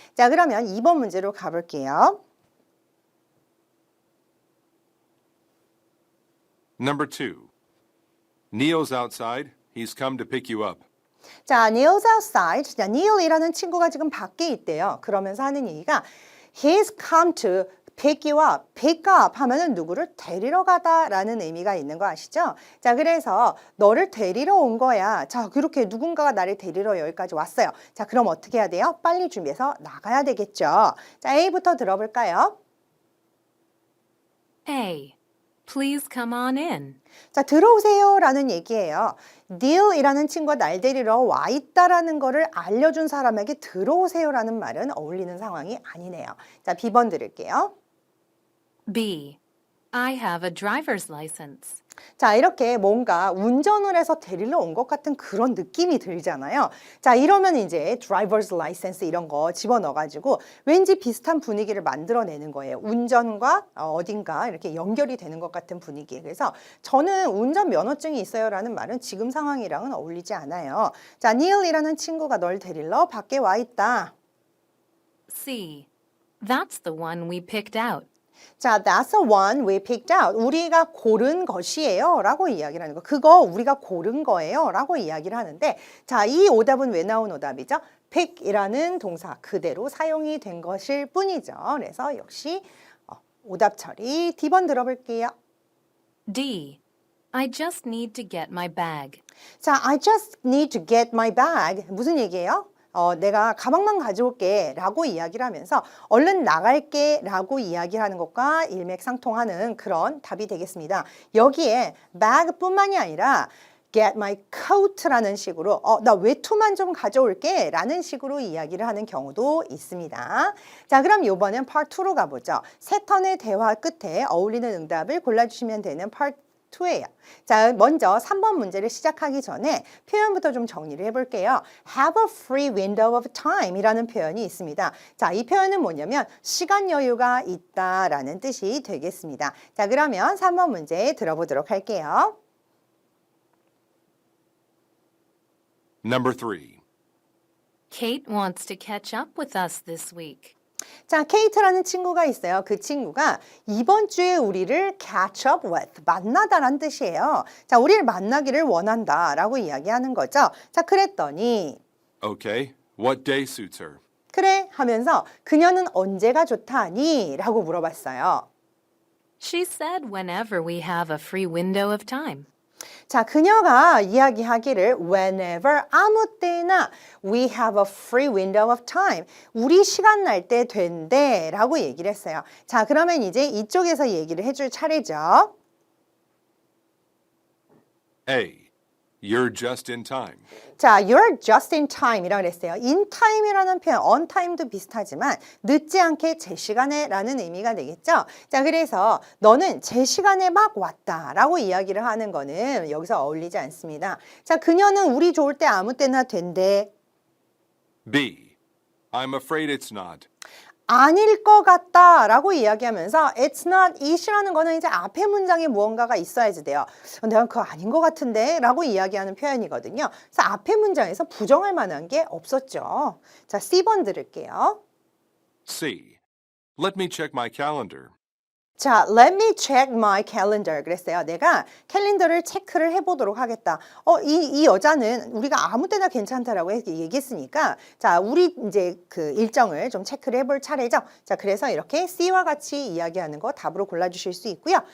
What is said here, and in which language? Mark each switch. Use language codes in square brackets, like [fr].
[ko] 자, 그러면 2번 문제로 가볼게요. [en] Number 2. Neil's outside. He's come to pick you up. 자, Neil's outside. [ko] 자, Neil이라는 친구가 지금 밖에 있대요. 그러면서 하는 얘기가 [en] He's come to pick you up. [ko] pick up 하면은 누구를 데리러 가다라는 의미가 있는 거 아시죠? 자, 그래서 너를 데리러 온 거야. 자, 그렇게 누군가가 나를 데리러 여기까지 왔어요. 자, 그럼 어떻게 해야 돼요? 빨리 준비해서 나가야 되겠죠. 자, A부터 들어볼까요? [en] A. Please come on in. [ko] 자, 들어오세요 라는 얘기예요. Neil이라는 친구가 날 데리러 와 있다라는 거를 알려준 사람에게 들어오세요 라는 말은 어울리는 상황이 아니네요. 자, B번 들을게요. [en] B. I have a driver's license. [ko] 자, 이렇게 뭔가 운전을 해서 데리러 온 것 같은 그런 느낌이 들잖아요. 자, 이러면 이제 driver's license 이런 거 집어넣어가지고 왠지 비슷한 분위기를 만들어내는 거예요. 운전과 어딘가 이렇게 연결이 되는 것 같은 분위기. 그래서 저는 운전 면허증이 있어요 라는 말은 지금 상황이랑은 어울리지 않아요. 자, Neil이라는 친구가 널 데리러 밖에 와 있다. [en] C. That's the one we picked out. 자, that's the one we picked out. [ko] 우리가 고른 것이에요 라고 이야기를 하는 거. 그거 우리가 고른 거예요 라고 이야기를 하는데 자, 이 오답은 왜 나온 오답이죠? pick이라는 동사 그대로 사용이 된 것일 뿐이죠. 그래서 역시 오답 처리 D번 들어볼게요. [en] D. I just need to get my bag. 자, I just need to get my bag. [ko] 무슨 얘기예요? 내가 가방만 가져올게 라고 이야기를 하면서 얼른 나갈게 라고 이야기를 하는 것과 일맥상통하는 그런 답이 되겠습니다. 여기에 bag 뿐만이 아니라 [en] get my coat [ko] 라는 식으로 나 외투만 좀 가져올게 라는 식으로 이야기를 하는 경우도 있습니다. 자, 그럼 이번엔 part 2로 가보죠. 세 턴의 대화 끝에 어울리는 응답을 골라주시면 되는 part 2예요. 자, 먼저 3번 문제를 시작하기 전에 표현부터 좀 정리를 해볼게요. [en] have a free window of time [ko] 이라는 표현이 있습니다. 자, 이 표현은 뭐냐면 시간 여유가 있다라는 뜻이 되겠습니다. 자, 그러면 3번 문제 들어보도록 할게요. [en] Number 3. Kate wants to catch up with us this week. [ko] 자, 케이트라는 친구가 있어요. 그 친구가 이번 주에 우리를 [en] catch up with, [ko] 만나다란 뜻이에요. 자, 우리를 만나기를 원한다 라고 이야기하는 거죠. 자, 그랬더니 [en] Okay. What day suits her? [ko] 그래 하면서 그녀는 언제가 좋다니? 라고 물어봤어요. [en] She said whenever we have a free window of time. 자, [ko] 그녀가 이야기하기를 [en] whenever [ko] 아무 때나 [en] we have a free window of time. [ko] 우리 시간 날 때 된대 라고 얘기를 했어요. 자, 그러면 이제 이쪽에서 얘기를 해줄 차례죠. [en] A. You're just in time. [ko] 자, [en] you're just in time [ko] 이라고 그랬어요. in time이라는 표현, on time도 비슷하지만 늦지 않게 제 시간에 라는 의미가 되겠죠. 자, 그래서 너는 제 시간에 막 왔다라고 이야기를 하는 거는 여기서 어울리지 않습니다. 자, 그녀는 우리 좋을 때 아무 때나 된대. [en] B. I'm afraid it's not. [ko] 아닐 것 같다라고 이야기하면서 [en] it's not it [ko] 이라는 거는 이제 앞에 문장에 무언가가 있어야지 돼요. 내가 그거 아닌 것 같은데 라고 이야기하는 표현이거든요. 그래서 앞에 문장에서 부정할 만한 게 없었죠. 자, C번 들을게요. [en] C. Let me check my calendar. 자, let me check my calendar [ko] 그랬어요. 내가 캘린더를 체크를 해보도록 하겠다. 이 여자는 우리가 아무 때나 괜찮다라고 얘기했으니까 자, 우리 이제 그 일정을 좀 체크를 해볼 차례죠. 자, 그래서 이렇게 C와 같이 이야기하는 거 답으로 골라주실 수 있고요.